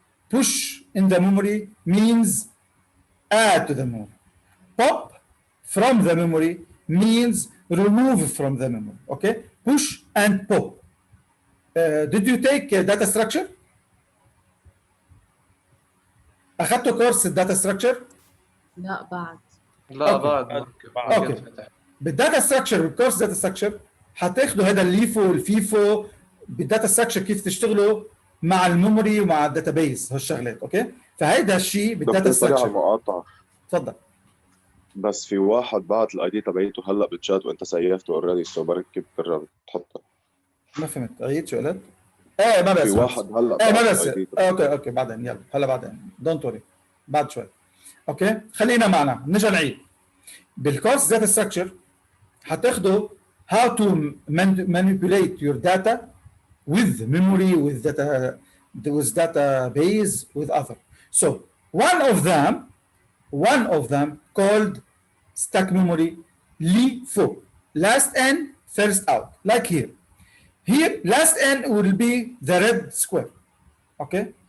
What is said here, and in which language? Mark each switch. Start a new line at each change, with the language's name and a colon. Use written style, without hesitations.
English: Push in the memory means add to the memory. Pop from the memory means remove from the memory. Okay? Push and pop. Did you take data structure?
Arabic: أخذتوا كورس الداتا ستراكشر؟ لا بعد. لا بعد اوكي. بالداتا ستراكشر بالكورس داتا ستراكشر هتاخدوا هذا الليفو والفيفو بالداتا ستراكشر كيف تشتغلوا مع الميموري ومع الداتابيز هالشغلات اوكي؟ فهيدا الشيء بالداتا ستراكشر. مقاطعة. تفضل. بس في واحد بعت الاي دي تبعيته هلا بالشات وانت سيفته
English: already so برك
Arabic: كيف تقرر تحطها. ما فهمت عيد شو قلت؟ ايه ما بس في واحد هلا ايه ما بس اوكي بعدين يلا هلا بعدين دونت وري بعد شوي اوكي خلينا معنا نرجع نعيد بالكورس داتا ستراكشر هتاخدوا
English: how to manipulate your data with memory with database with other. So one of them called stack memory LIFO, last in first out, like here. Here, last n will be the red square, okay?